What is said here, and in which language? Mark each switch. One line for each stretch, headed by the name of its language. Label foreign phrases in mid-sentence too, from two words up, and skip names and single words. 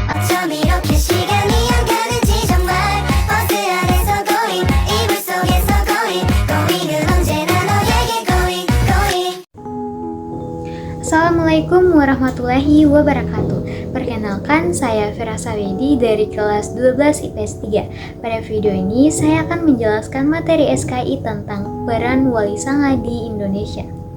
Korean: 이렇게 시간이 안 가는지 정말 버스 안에서 going 이불 속에서 going은 언제나 너에게 going.
Arabic: السلام عليكم ورحمة الله وبركاته.
Indonesian: Perkenalkan, saya Fira Sawedi dari kelas 12 IPS 3. Pada video ini, saya akan menjelaskan materi SKI tentang peran wali sanga di Indonesia.